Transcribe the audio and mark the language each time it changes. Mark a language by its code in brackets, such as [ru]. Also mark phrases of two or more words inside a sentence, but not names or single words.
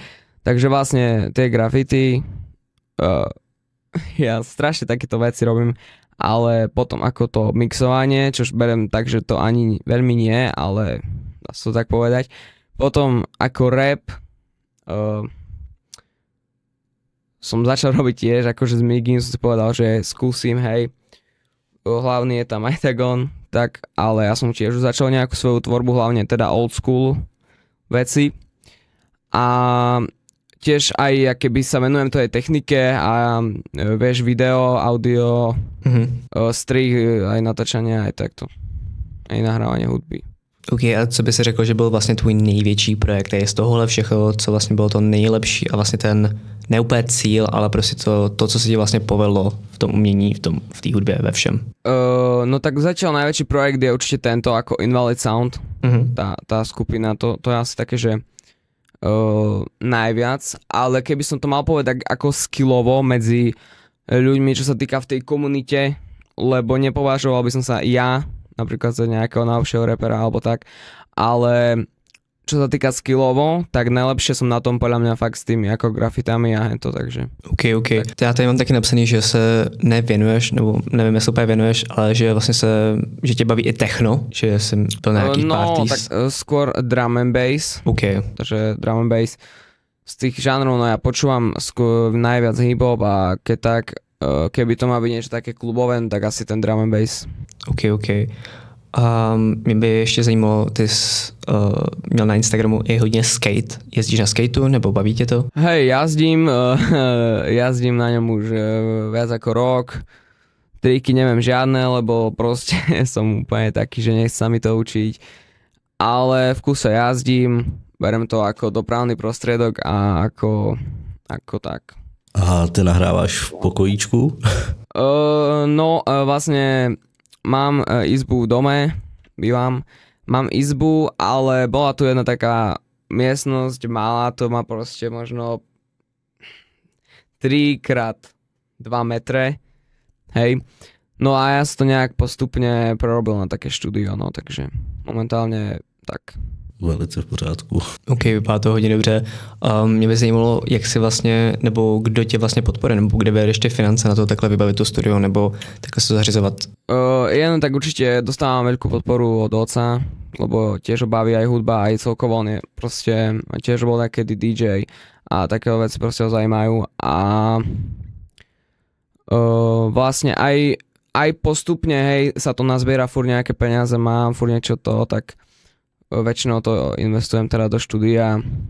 [sk] Takže vlastne tie graffiti ja strašne takéto veci robím, ale potom ako to mixovanie, čož beriem tak, že to ani veľmi nie, ale dá sa to tak povedať. Potom ako rap som začal robiť tiež, akože s Migim som si povedal, že skúsim, hej. Hlavný je tam aj Tagon, tak, ale ja som tiež začal nejakú svoju tvorbu, hlavne teda [en] old school [sk] veci. A tiež aj keby sa venujem tej technike a vieš, video, audio, strih, aj natáčanie, aj takto. Aj nahrávanie hudby. OK, [cs] a co by si řekl, že byl vlastně tvůj největší projekt? Je z tohohle všeho, co vlastně bylo to nejlepší a vlastně ten ne úplně cíl, ale prostě to co se ti vlastně povedlo v tom umění, v té hudbě, ve všem? [sk] No tak zatiaľ najväčší projekt je určite tento ako Invalid Sound. Tá skupina, to je asi také, že najviac, ale keby som to mal povedať ako skillovo medzi ľuďmi, čo sa týka v tej komunite, lebo nepovažoval by som sa ja napríklad za nejakého najlepšieho rapera alebo tak, ale čo sa týka skillovo, tak najlepšie som na tom podľa mňa fakt s tými ako grafitami a to, takže. [cs] OK. Tak. Já tady mám taky napsaný, že se nevěnuješ, nebo nevím, jestli úplně věnuješ, ale že vlastně že tě baví i techno, že jsem byl na nějakých parties. [sk] No, tak skôr [en] drum and bass. [sk] OK. Takže [en] drum and bass. [sk] Z tých žánrov, no ja počúvam najviac hip-hop a keď tak, keby to má byť niečo také klubové, tak asi ten [en] drum and bass. [sk] OK. [cs] Mě by ještě zajímalo, ty jsi měl na Instagramu i hodně skate. Jezdíš na skateu nebo baví tě to? [sk] Hej, jazdím na ňom už viac ako rok. Triky neviem žiadne, lebo proste som úplne taký, že nechce sa mi to učiť. Ale v kuse jazdím, berem to ako dopravný prostriedok a ako tak. A ty nahrávaš v pokojíčku? Vlastne mám izbu v dome, bývam, mám izbu, ale bola tu jedna taká miestnosť malá, to má proste možno 3x2 metre, hej. No a ja som to nejak postupne prerobil na také štúdio, no, takže momentálne tak. [cs] Velice v pořádku. OK, vypadá to hodně dobře. Mě by zajímalo, jak si vlastně, nebo kdo tě vlastně podporuje, nebo kde bereš ty finance na to takhle vybavit to studio, nebo takhle se zařizovat? [sk] Tak určite dostávam veľkú podporu od oca, lebo tiež ho baví aj hudba, aj celkovo on je proste, tiež bol takedy DJ a také veci proste ho zaujímajú a vlastne aj postupne, hej, sa to nazbiera, furt nejaké peniaze mám, furt niečo to, tak väčšinou to investujem teda do štúdia.